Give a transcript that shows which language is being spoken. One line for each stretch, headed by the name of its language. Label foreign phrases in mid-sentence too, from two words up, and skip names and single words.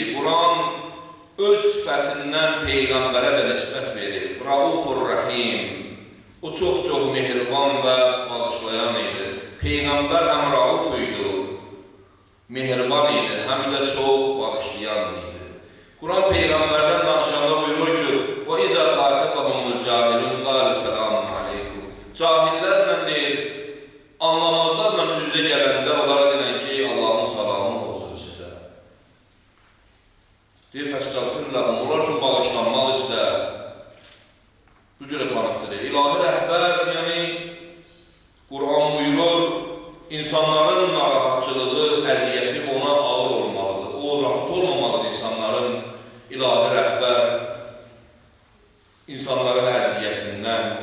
Azerbaijani: Quran öz sifətindən Peyğəmbərə də nisbət verir.
Arabic: رؤوف رحيم.
Azerbaijani: O çox-çox mehriban və bağışlayan idi. Peyğəmbər həm rauf idi, mehriban idi, həm də çox bağışlayan idi. Quran Peyğəmbərdən danışanda buyurur ki,
Arabic: وَإِذَا خَاتَبَهُمُ الْجَاهِلُونَ قَالُوا سَلَامٌ عَلَيْكُمْ.
Azerbaijani: Cahillərlə deyir, anlamazlarla üz-üzə gələndə onlara deyilən ki, Allahın salamı olsun sizə. Deyir,
Arabic: فَاسْتَغْفِرْ لَهُمْ.
Azerbaijani: Onlar üçün bağışlanmaq istər. Bu cürə tanıqdır. İlahi rəhbər, yəni Quran buyurur, insanların narahatçılığı, əziyyəti ona ağır olmalıdır. O, rahat olmamalıdır insanların, ilahi rəhbər, insanların əziyyətindən.